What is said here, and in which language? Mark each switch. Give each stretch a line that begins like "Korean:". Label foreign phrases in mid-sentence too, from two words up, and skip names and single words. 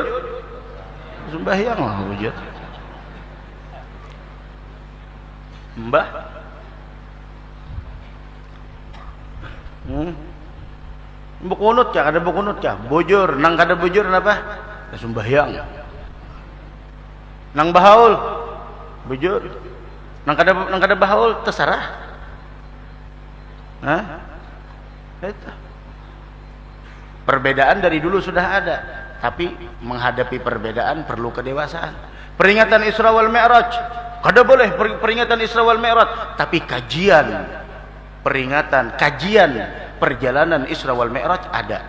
Banjar: Sembahyang lah bujur. Mbah. Bakunut kah? Kada bakunut kah? Bujur. Nang kada bujur napa? Sembahyang. Nang bahaul? Bujur. Nang kada bahaul terserah. Hah? Itu.
Indonesian: Perbedaan dari dulu sudah ada, tapi menghadapi perbedaan perlu kedewasaan.
Banjar: Peringatan
Arabic: Isra wal Mi'raj,
Banjar: kada boleh peringatan
Arabic: Isra wal Mi'raj,
Banjar: tapi kajian perjalanan
Arabic: Isra wal Mi'raj
Banjar: ada.